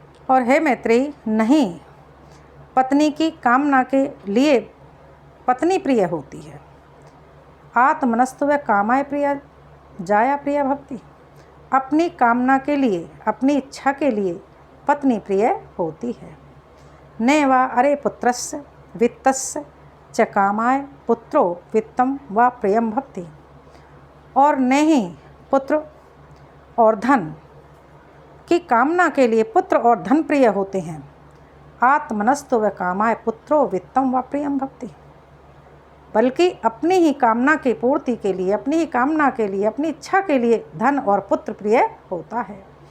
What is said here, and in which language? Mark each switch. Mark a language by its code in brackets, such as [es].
[hi] और हे मैत्रेयी, नहीं, पत्नी की कामना के लिए पत्नी प्रिय होती है। [sa] आत्मनस्तु व कामाय प्रिया जाया प्रिया भवति। [hi] अपनी कामना के लिए, अपनी इच्छा के लिए पत्नी प्रिय होती है। [sa] न वा अरे पुत्रस्य वित्तस्य च कामाय पुत्रो वित्तम व प्रियम भवति। [hi] और न ही पुत्र और धन की कामना के लिए पुत्र और धन प्रिय होते हैं। [sa] आत्मनस्तु व कामाय पुत्रो वित्तम व प्रियम भवति। [hi] बल्कि अपनी ही कामना की पूर्ति के लिए, अपनी ही कामना के लिए, अपनी इच्छा के लिए धन और पुत्र प्रिय होता है।